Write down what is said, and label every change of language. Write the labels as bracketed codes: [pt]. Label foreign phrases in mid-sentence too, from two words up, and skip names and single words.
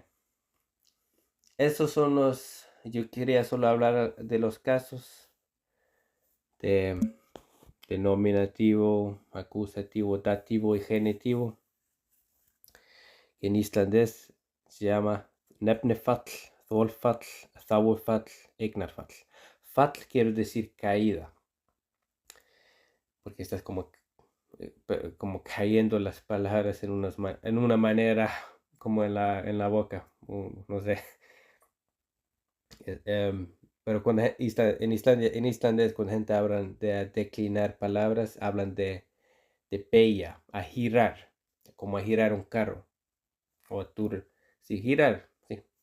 [es] Esos son yo quería solo hablar de los casos de nominativo, acusativo, dativo y genitivo. En islandés se llama [is] nefnifall, þolfall, þágufall, eignarfall. [es] Fall quiere decir caída, porque estás como cayendo las palabras en una manera como en la boca, no sé. Pero en islandés, cuando gente habla de declinar palabras, hablan de beygja, a girar, como a girar un carro, o sí, girar, sí.